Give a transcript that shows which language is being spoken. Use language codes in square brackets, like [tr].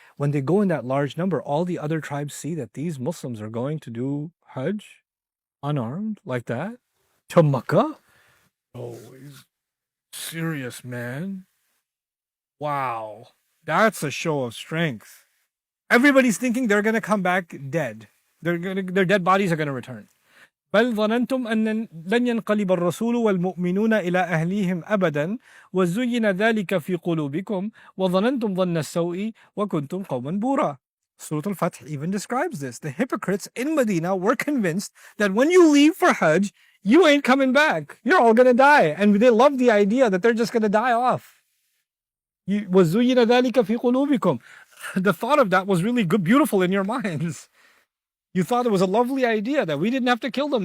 [en] When they go in that large number, all the other tribes see that these Muslims are going to do Hajj unarmed like that to Makkah. Oh, he's serious, man. Wow. That's a show of strength. Everybody's thinking they're going to come back dead. Their dead bodies are going to return. [ar] بل ظننتم أن لن ينقلب الرسول والمؤمنون إلى أهليهم أبدا وزين ذلك في قلوبكم وظننتم ظن السوء وكنتم قوما بورا. [en] Surah Al-Fath even describes this. The hypocrites in Medina were convinced that when you leave for Hajj, you ain't coming back. You're all going to die. And they love the idea that they're just going to die off. [ar] وزين ذلك في قلوبكم. [en] The thought of that was really good, beautiful in your minds. You thought it was a lovely idea that we didn't have to kill them.